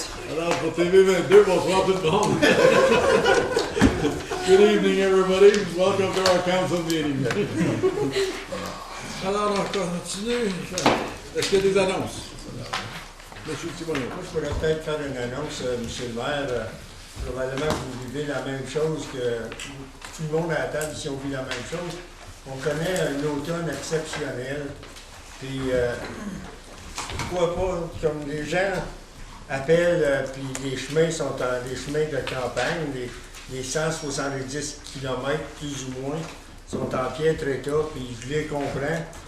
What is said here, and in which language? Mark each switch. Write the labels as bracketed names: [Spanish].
[French] Alors, pour TV22, bonsoir tout le monde. [English] Good evening, everybody. Welcome to our council meeting. [French] Alors, on continue. Est-ce qu'il y a des annonces? Monsieur Simon. Moi, je pourrais peut-être faire une annonce, monsieur le maire. Probablement que vous vivez la même chose que tout le monde à la table, ici, on vit la même chose. On connaît un automne exceptionnel. Puis, pourquoi pas, comme les gens appellent, puis les chemins sont des chemins de campagne, les 170 km plus ou moins sont en piètre état, puis je les comprends.